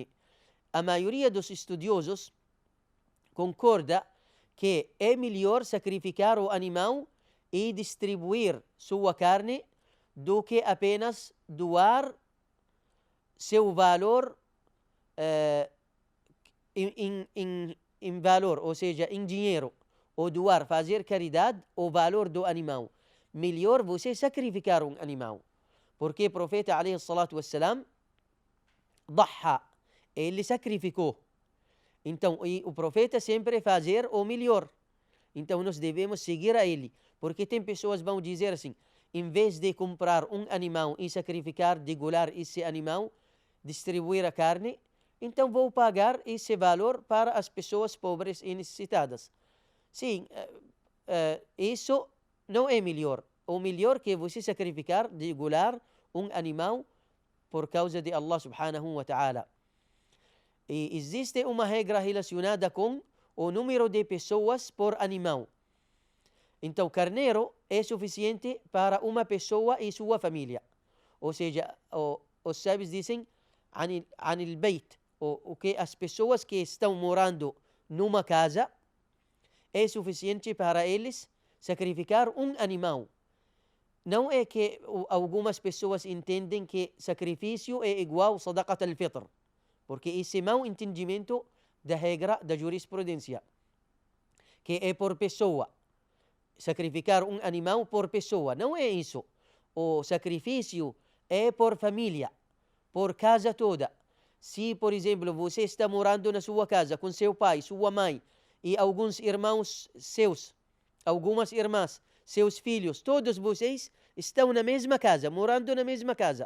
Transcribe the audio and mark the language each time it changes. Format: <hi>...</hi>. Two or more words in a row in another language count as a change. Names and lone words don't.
<pt>A maioria dos estudiosos concorda que é melhor sacrificar o animal e distribuir sua carne do que apenas doar seu valor em valor, ou seja, em dinheiro, ou doar, fazer caridade, o valor do animal. Melhor você sacrificar um animal, porque o profeta</pt> <ar>عليه الصلاة والسلام</ar> <pt>ضحى, ele sacrificou. Então, o profeta sempre fazer o melhor. Então, nós devemos seguir a ele, porque tem pessoas que vão dizer assim, em vez de comprar um animal e sacrificar, degolar esse animal, distribuir a carne, então vou pagar esse valor para as pessoas pobres e necessitadas. Sim, isso não é melhor. O melhor que você sacrificar, degolar um animal por causa de Allah</pt> <ar>سبحانه وتعالى.</ar> <pt>E existe uma regra relacionada com o número de pessoas por animal. Então, carneiro é suficiente para uma pessoa e sua família. Ou seja, os sábios dizem</pt> <ar>عن البيت,</ar> <pt>o que as pessoas que estão morando numa casa, é suficiente para eles sacrificar um animal. Não é que algumas pessoas entendem que sacrifício é igual</pt> <ar>صدقة الفطر,</ar> <pt>porque esse é mau entendimento da regra da jurisprudência, que é por pessoa. Sacrificar um animal por pessoa, não é isso. O sacrifício é por família, por casa toda. Se, por exemplo, você está morando na sua casa com seu pai, sua mãe e alguns irmãos seus, algumas irmãs, seus filhos, todos vocês estão na mesma casa, morando na mesma casa.</pt>